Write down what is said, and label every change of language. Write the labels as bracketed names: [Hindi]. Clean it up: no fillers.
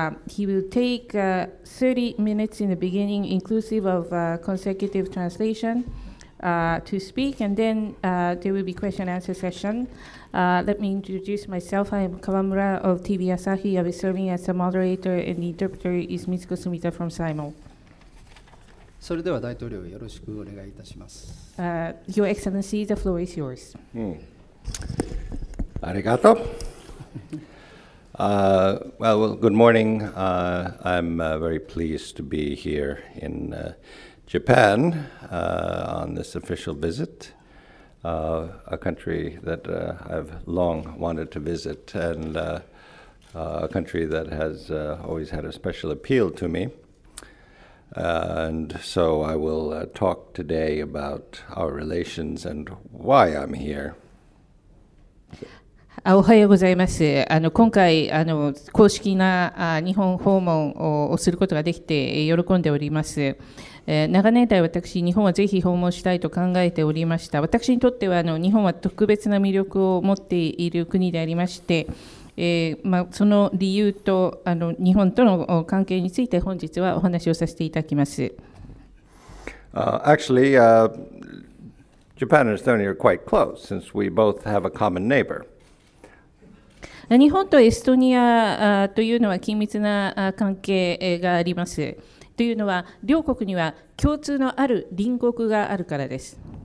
[English] He will take 30 minutes in the beginning, inclusive of consecutive translation, to speak, and then there will be question and answer session. Let me introduce myself. I am Kawamura of TV Asahi. I will be serving as the moderator, and the interpreter is Mitsuko Sumita from Saimo. [Japanese] それでは大統領よろしくお願いいたします。 [English] Your Excellency, the floor is yours. [Japanese] ありがとう。 [English] Well, good morning. I'm very pleased to be here in Japan on this official visit, a country that I've long wanted to visit, and a country that has always had a special appeal to me. And so I will talk today about our relations and why I'm here. [Japanese] おはようございます。今回公式な日本訪問をすることができて喜んでおります。長年来私、日本はぜひ訪問したいと考えておりました。私にとっては日本は特別な魅力を持っている国でありまして、その理由と日本との関係について本日はお話をさせていただきます。 [English] Actually, Japan and Estonia are quite close since we both have a common neighbor. [Japanese] 日本とエストニアというのは緊密な関係があります。というのは、両国には共通のある隣国があるからです。